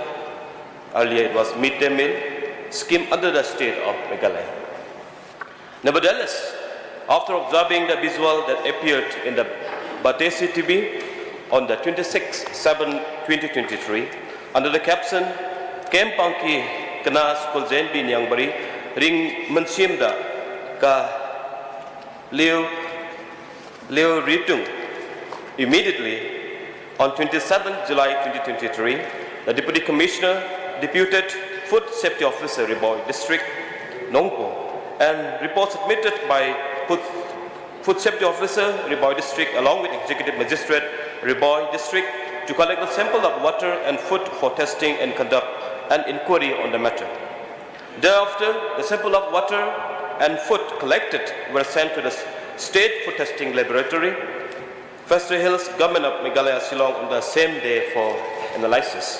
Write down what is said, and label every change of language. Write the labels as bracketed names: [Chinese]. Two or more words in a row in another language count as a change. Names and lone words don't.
[English] Earlier it was midday meal scheme under the state of Meghalaya. Nevertheless, after observing the visual that appeared in the Batesi TV on the 26/7/2023 under the caption Kempangki Kena School JNB Ñiangbari Ring Mensimda Ka Leo Ritung. Immediately on 27 July 2023, the Deputy Commissioner, Deputed Food Safety Officer, Riboy District, Nongpoh, and reports submitted by Food Safety Officer, Riboy District, along with Executive Magistrate, Riboy District, to collect a sample of water and food for testing and conduct an inquiry on the matter. Thereafter, the sample of water and food collected were sent to the State Food Testing Laboratory, Festre Hills, Government of Meghalaya, Shillong, on the same day for analysis.